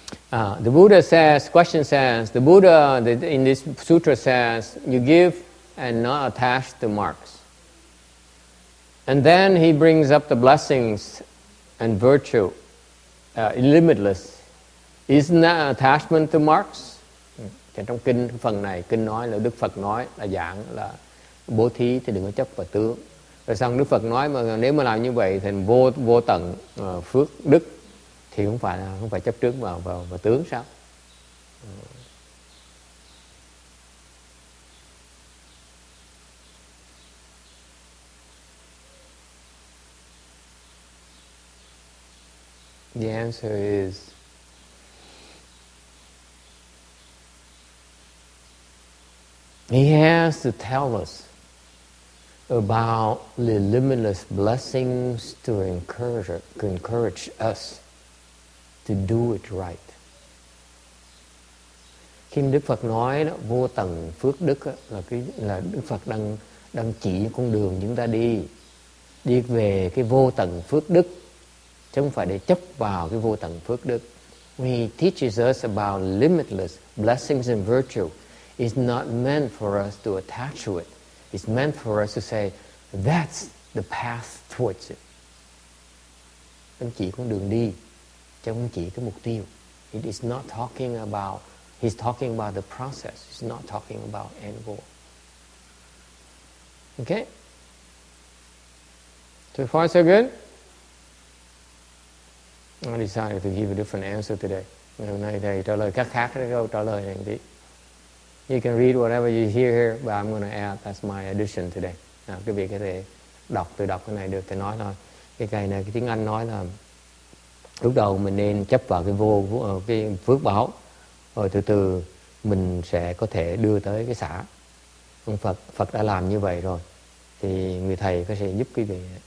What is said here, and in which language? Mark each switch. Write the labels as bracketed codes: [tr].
[en] The Buddha says, question says, the Buddha in this sutra says, you give and not attach to marks. And then he brings up the blessings and virtue, limitless. Isn't that attachment to marks? [vi] Trong kinh, phần này, kinh nói là Đức Phật nói là giảng là bố thí thì đừng có chấp vào tướng. Rồi xong Đức Phật nói mà nếu mà làm như vậy thì vô tận phước đức thì không phải chấp trước vào tướng sao? [en] The answer is he has to tell us about the limitless blessings to encourage us to do it right. [vi] Khi Đức Phật nói đó, vô tận phước đức đó, là Đức Phật đang chỉ con đường chúng ta đi về cái vô tận phước đức, chứ không phải để chấp vào cái vô tận phước đức. [en] When he teaches us about limitless blessings and virtue, it's not meant for us to attach to it. It's meant for us to say, that's the path towards it. [vi] Ông chỉ con đường đi, chứ không chỉ cái mục tiêu. [en] It is not talking about, he's talking about the process. He's not talking about end goal. Okay? So far so good? I decided to give a different answer today. [vi] Ngày hôm nay thầy trả lời khác cái câu trả lời này tí. [en] You can read whatever you hear here, but I'm going to add, that's my addition today. [vi] Quý vị có thể tự đọc cái này được, thầy nói thôi. Cái này cái tiếng Anh nói là lúc đầu mình nên chấp vào cái phước báo, rồi từ từ mình sẽ có thể đưa tới cái xả. Ông Phật đã làm như vậy rồi, thì người thầy có thể giúp quý vị.